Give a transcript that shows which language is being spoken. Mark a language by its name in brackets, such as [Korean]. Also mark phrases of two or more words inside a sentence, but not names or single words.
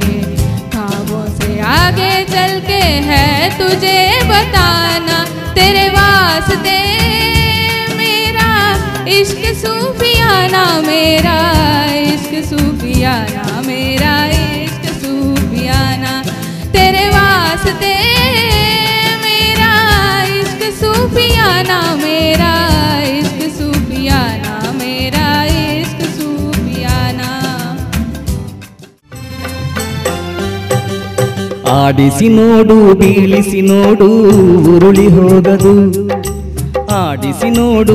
[Hindi] आगे चल के है तुझे बताना तेरे वास्ते मेरा इश्क सूफियाना मेरा इश्क सूफियाना मेरा इश्क सूफियाना तेरे वास्ते मेरा इश्क सूफियाना मेरा इश्क सूफियाना मेरा इश्क सूफियाना [Kannada] ಆಡಿಸಿ ನೋಡು ಬೀಳಿಸಿ ನೋಡು ಉರುಳಿ ಹೋಗದು ಆಡಿಸಿ ನೋಡು